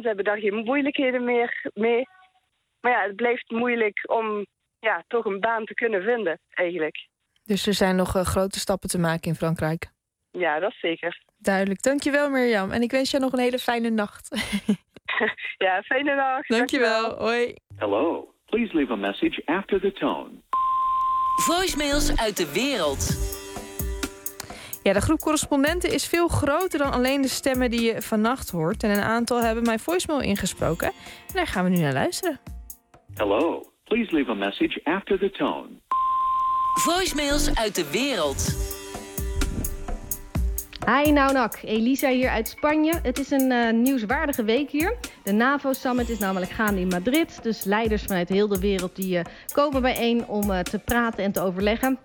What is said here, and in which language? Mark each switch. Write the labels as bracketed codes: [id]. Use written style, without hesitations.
[nl] Ze hebben daar geen moeilijkheden meer mee. Maar ja, het blijft moeilijk om toch een baan te kunnen vinden, eigenlijk. Dus er zijn nog grote stappen te maken in Frankrijk. Ja, dat zeker. Duidelijk. Dankjewel, Mirjam. En ik wens je nog een hele fijne nacht. Ja, fijne nacht. Dankjewel. Hoi. [en] Hello. Please leave a message after the tone. [nl] Voicemails uit de wereld. Ja, de groep correspondenten is veel groter dan alleen de stemmen die je vannacht hoort. En een aantal hebben mijn voicemail ingesproken. En daar gaan we nu naar luisteren. [en] Hello. Please leave a message after the tone. [nl] Voicemails uit de wereld. Hi, Nounak. Elisa hier uit Spanje. Het is een nieuwswaardige week hier. De NAVO-summit is namelijk gaande in Madrid. Dus leiders vanuit heel de wereld die komen bijeen om te praten en te overleggen.